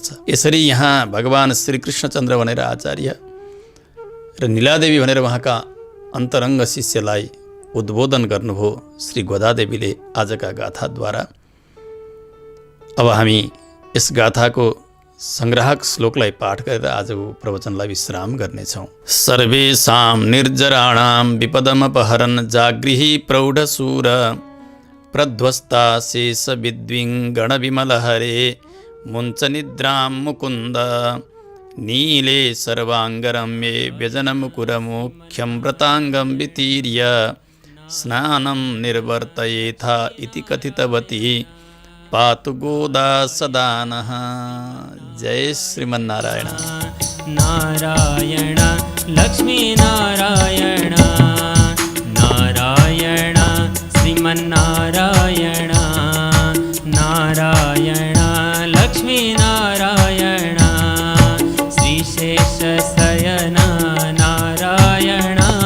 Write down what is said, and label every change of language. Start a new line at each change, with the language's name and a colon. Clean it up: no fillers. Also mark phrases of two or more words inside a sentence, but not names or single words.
Nepali: यसरी यहाँ भगवान श्री कृष्णचन्द्र भनेर आचार्य र नीलादेवी भनेर उहाँका अन्तरङ्ग शिष्यलाई उद्बोधन गर्नुभयो श्री गोदादेवीले आजका गाथाद्वारा। अब हामी यस गाथाको संग्राहक श्लोकलाई पाठ गरेर आजको प्रवचनलाई विश्राम गर्नेछौँ।
Sanskrit: सर्वेषां निर्जराणां विपदमपहरन् जागृहि प्रौढशूर प्रध्वस्ता शेष विद्विङ्गणविमलहरे मुञ्च निद्रां मुकुन्द नीले सर्वाङ्गरम्ये व्यजनमुकुरमुख्यं व्रताङ्गं वितीर्य स्नानं निर्वर्तयेथा इति कथितवती पातु गोदा सदा नः।
Nepali: जय श्रीमन्नारायण। नारायण लक्ष्मी नारायण, नारायण श्रीमन्नारायण, नारायण लक्ष्मी नारायण, श्रीशेषशयन नारायण,